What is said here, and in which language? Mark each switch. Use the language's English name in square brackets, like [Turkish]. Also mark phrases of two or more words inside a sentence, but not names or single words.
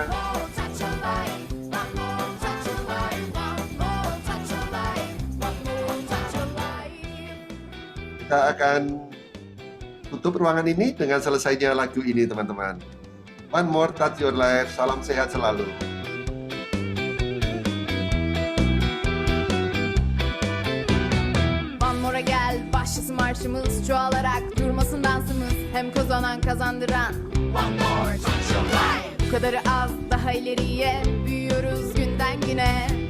[Indonesian] Kita akan tutup ruangan ini dengan selesainya lagu ini teman-teman. [English] One More Touch Your Life. [Indonesian] Salam sehat selalu. [Turkish] Gel başlasın marşımız, çoğalarak durmasın dansımız, hem kazanan kazandıran. [English] One more touch your life. [Turkish] Bu kadarı az, daha ileriye büyüyoruz günden güne.